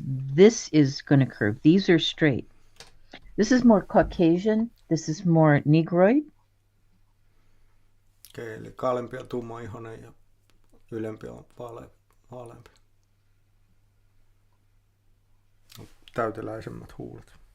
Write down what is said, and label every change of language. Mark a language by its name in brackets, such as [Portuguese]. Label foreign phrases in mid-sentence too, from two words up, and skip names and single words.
[English] This is going to curve. These are straight. This is more Caucasian. This is more Negroid. [Finnish] Okei, eli kalempi on tummaihoinen ja ylempi on vaaleampi. Täyteläisemmät huulet.